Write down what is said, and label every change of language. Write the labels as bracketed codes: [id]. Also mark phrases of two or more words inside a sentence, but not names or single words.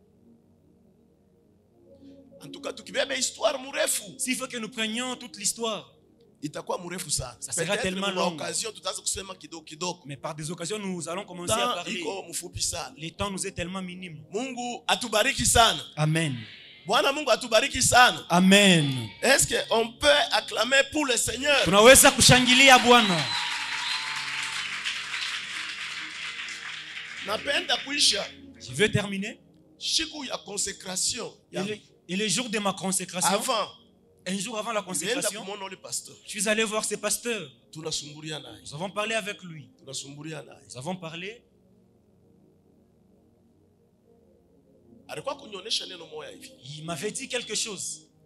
[fr] En tout cas, s'il faut que nous prenions toute l'histoire, ça sera tellement long. Mais par des occasions, nous allons commencer à parler. Le temps nous est tellement minime. [sw] Mungu atubariki sana. Amen. Bwana Mungu atubariki sana. Amen. [fr] Est-ce qu'on peut acclamer pour le Seigneur? [sw] Tunaweza kushangilia Bwana. Napenda kuisha. [fr] Je veux terminer. [sw] Siku ya consécration. [fr] Et le jour de ma consécration. Avant. Un jour avant la consécration. Je suis allé voir ce pasteur. Nous avons parlé avec lui. Nous avons parlé. Il m'avait dit quelque chose.